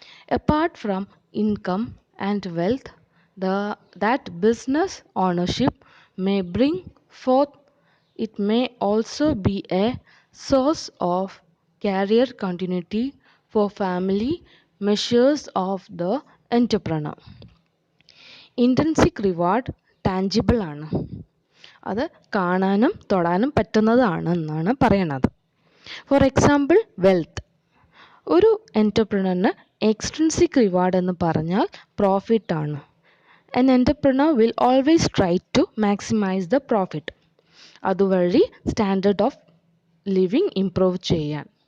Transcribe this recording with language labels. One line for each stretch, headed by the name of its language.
English: Apart from income and wealth that business ownership may bring forth, it may also be a source of career continuity for family measures of the entrepreneur.
Malayalam: Intrinsic reward tangible ആണ്, അത് കാണാനും തൊടാനും പറ്റുന്നതാണ് എന്നാണ് പറയണത്. For example wealth. ഒരു എൻ്റർപ്രണറിന് extrinsic reward എന്ന് പറഞ്ഞാൽ profit ആണ്.
English: An entrepreneur will always try to maximize the profit.
Malayalam: അതുവഴി സ്റ്റാൻഡേർഡ് ഓഫ് ലിവിങ് ഇംപ്രൂവ് ചെയ്യാൻ.